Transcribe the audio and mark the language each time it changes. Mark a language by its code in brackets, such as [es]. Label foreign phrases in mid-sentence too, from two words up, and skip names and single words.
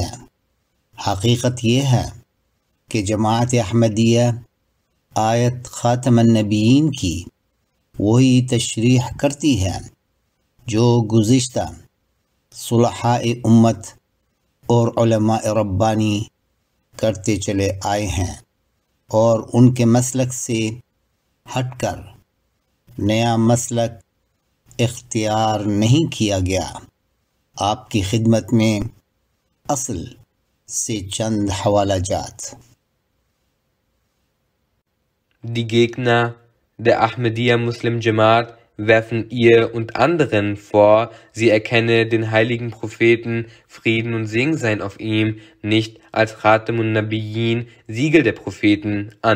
[ur] حقیقت یہ ہے کہ جماعت احمدیہ آیت [ar] خاتم النبیین [ur] کی وہی تشریح کرتی ہے جو گزشتہ صلحاء امت اور علماء ربانی کرتے چلے آئے ہیں، اور ان کے مسلک سے ہٹ کر نیا مسلک اختیار نہیں کیا گیا۔ آپ کی خدمت میں اصل سے چند حوالہ جات۔ [de] Die Gegner der Ahmadiyya Muslim Jamaat werfen ihr und anderen vor, sie erkenne den heiligen Propheten, Frieden und Segen seien auf ihm, nicht als [ar] خاتم النبيين, [de] Siegel der Propheten, an.